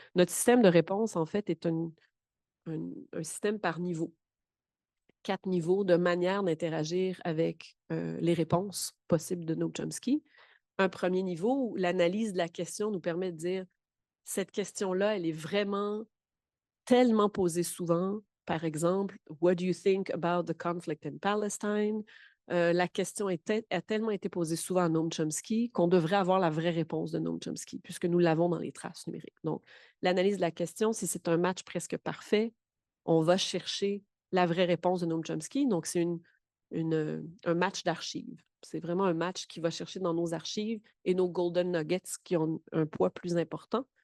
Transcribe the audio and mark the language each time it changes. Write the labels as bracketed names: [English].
[French] Notre système de réponse, en fait, est un système par niveau. 4 niveaux de manière d'interagir avec les réponses possibles de Noam Chomsky. Un premier niveau où l'analyse de la question nous permet de dire cette question-là, elle est vraiment tellement posée souvent. Par exemple, [English] what do you think about the conflict in Palestine? [French] La question a tellement été posée souvent à Noam Chomsky qu'on devrait avoir la vraie réponse de Noam Chomsky, puisque nous l'avons dans les traces numériques. Donc, l'analyse de la question, si c'est un match presque parfait, on va chercher la vraie réponse de Noam Chomsky. Donc, c'est un match d'archives. C'est vraiment un match qui va chercher dans nos archives et nos golden nuggets qui ont un poids plus important.